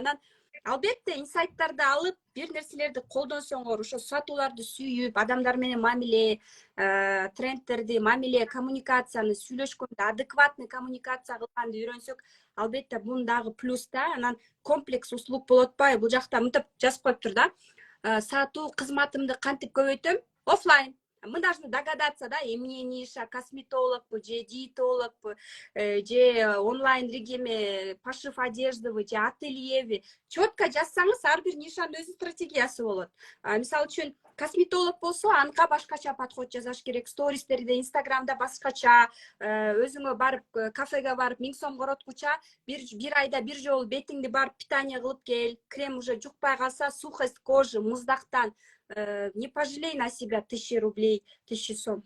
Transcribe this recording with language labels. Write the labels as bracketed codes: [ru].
[ky] Анан албетте инсайттарды алып, бир нерселерди колдонсоңор, ошо сатууларды сүйүп, адамдар менен мамиле, трендтерди, мамиле, коммуникацияны сүйлөшкөндө адекватный коммуникация кылганды үйрөнсөк, албетте бунун дагы плюс да. Анан комплекс услуг болуп атпайбы? Бул жакта мынтип жазып коюптур да. Сатуу кызматымды кантип көбөйтөм? Оффлайн. [ru] Мы должны догадаться, [ky] да, эмне ниша, косметологбу, же диетологбу, же онлайн режиме, пошив одеждабы, же ательеби. Четко жазсаңыз, ар бир нишанын өзү стратегиясы болот. Мисалы үчүн, косметолог болсо, анга башкача подход жасаш керек. Стористерде, инстаграмда башкача, өзүңө барып, кафеге барып, 1000 сом короткуча, бир айда бир жолу бетиңди барып питание кылып кел. [ru] Крем уже [ky] жукпай калса, [ru] сухость кожи, [ky] муздактан. [ru] Не пожалей на себя 1000 рублей, 1000 сом.